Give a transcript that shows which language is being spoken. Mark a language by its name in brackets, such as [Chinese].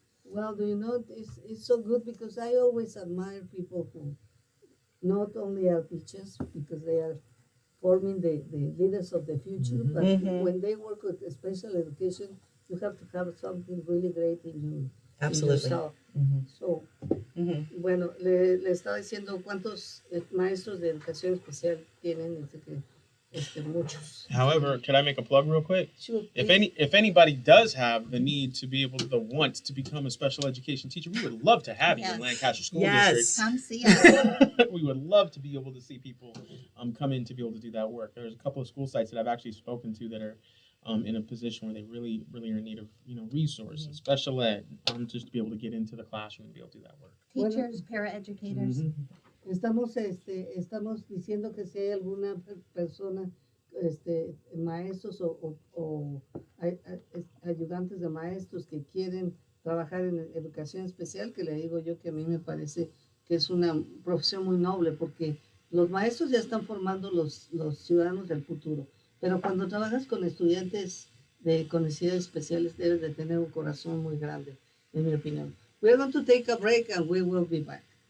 [English] Well, do you know, it's so good, because I always admire people who not only are teachers, because they are forming the leaders of the future, but when they work with special education, you have to have something really great in Absolutely. yourself. [Spanish] So, bueno, le estaba diciendo cuántos maestros de educación especial tienen. Muchos. [English] However, can I make a plug real quick? Sure, If anybody does have the need to be able to, the want to become a special education teacher, we would love to have you in Lancaster School District. Come see us. We would love to be able to see people come in to be able to do that work. There's a couple of school sites that I've actually spoken to that are in a position where they really are in need of resources, special ed, just to be able to get into the classroom and be able to do that work. Teachers, paraeducators. [Spanish] Estamos diciendo que si hay alguna persona, maestros o ayudantes de maestros que quieren trabajar en educación especial, que le digo yo que a mí me parece que es una profesión muy noble, porque los maestros ya están formando los ciudadanos del futuro, pero cuando trabajas con estudiantes con necesidades especiales debes de tener un corazón muy grande, en mi opinión. [English] We're going to take a break and we will be back.